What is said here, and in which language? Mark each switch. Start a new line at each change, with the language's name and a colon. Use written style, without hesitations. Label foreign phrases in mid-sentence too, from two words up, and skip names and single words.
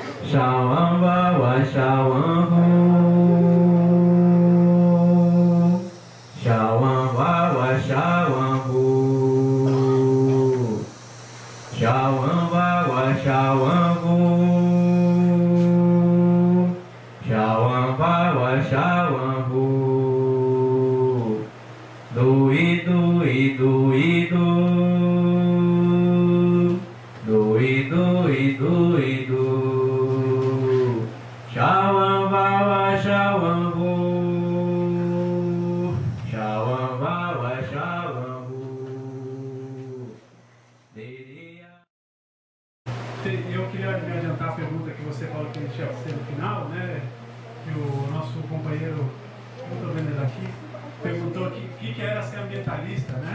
Portuguese: Shawan Bawa Shawan Hu, Shawan Bawa Shawan Hu, Shawan Bawa Shawan Hu, Shawan Bawa Shawan Hu, Dui Dui Dui Du, Dui Dui Dui Du. Shawan Bawa Shawan Hu, Shawan Bawa Shawan Hu. Eu queria me adiantar a pergunta que você falou que a gente ia fazer no final, né? Que o nosso companheiro, não estou vendo ele aqui, perguntou o que era ser ambientalista, né?